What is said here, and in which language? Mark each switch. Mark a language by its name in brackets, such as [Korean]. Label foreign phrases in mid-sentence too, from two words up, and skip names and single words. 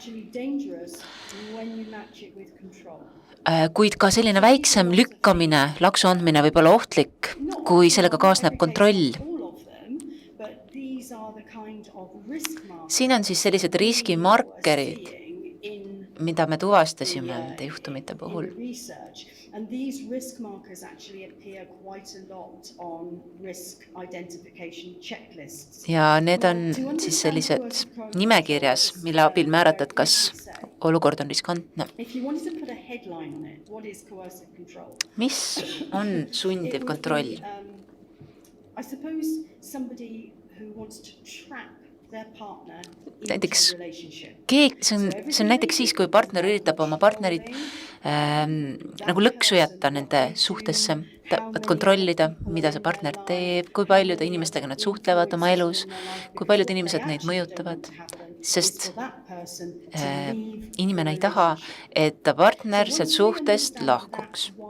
[Estonian] Kuid ka selline väiksem lükkamine, laksu andmine võib olla ohtlik, kui sellega kaasneb kontroll. Siin on siis sellised riskimarkerid, mida me tuvastasime nende juhtumite puhul. [English] And these risk markers actually appear quite a lot on risk identification checklists. [Estonian] Ja need on siis sellised nimekirjas, mille abil määrata, et kas olukord on riskantne. [English] If you wanted to put a headline on it, what is coercive control? [Estonian] Mis on sundiv kontroll? [English] I suppose somebody who wants to trap their partner [Estonian] Näiteks [English] into a relationship. [Estonian] See on näiteks siis, kui partner üritab oma partnerit nagu lõksu jätta nende suhtesse, tahavad kontrollida, mida see partner teeb, kui paljude inimestega nad suhtlevad oma elus, kui paljud inimesed neid mõjutavad, sest inimene ei taha, et ta partner sealt suhtest lahkuks.